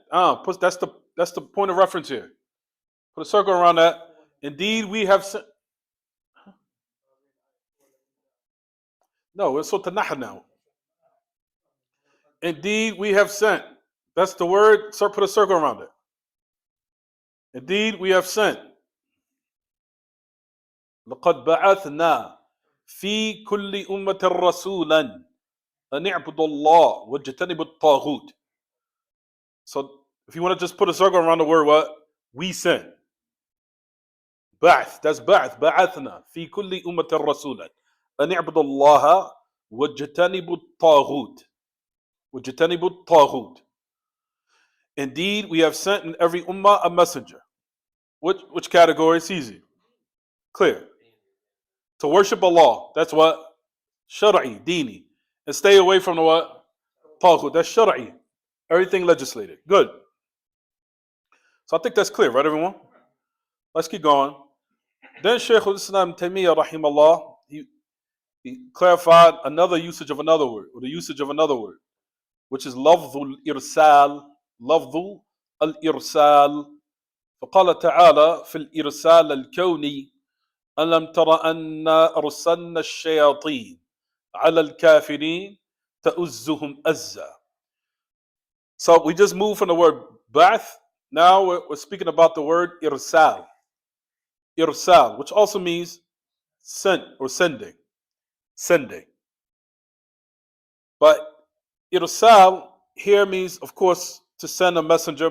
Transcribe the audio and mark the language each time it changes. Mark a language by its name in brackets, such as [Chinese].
[English] That's the point of reference here. Put a circle around that. Indeed we have sent. No, it's Surah An-Nahl now. Indeed we have sent. That's the word. So put a circle around it. Indeed we have sent. [Arabic] لقد بعثنا في كل أمة رسولا أن اعبدوا الله واجتنبوا الطاغوت. [English] So if you want to just put a circle around the word what? We sent. Ba'ath. That's ba'ath. [Arabic] بعثنا في كل أمة رسولا أن اعبدوا الله واجتنبوا الطاغوت. واجتنبوا الطاغوت. [English] Indeed, we have sent in every ummah a messenger. Which category? It's easy. Clear. To worship Allah. That's what? Shara'i, Dini. And stay away from the what? Taghut. That's Shara'i. Everything legislated. Good. So I think that's clear, right, everyone? Let's keep going. Then Shaykh al-Islam Taymiyyah, rahimahullah, he clarified another usage of another word, or the usage of another word, which is lafdhul irsal. [Arabic] لفظ الإرسال فقال تعالى في الإرسال الكوني ألم تر أن أرسلنا الشياطين على الكافرين تؤزهم أزا. [English] So we just moved from the word ba'ath. Now we're speaking about the word irsal. Irsal, which also means sent or sending. Sending. But irsal here means, of course, to send a messenger.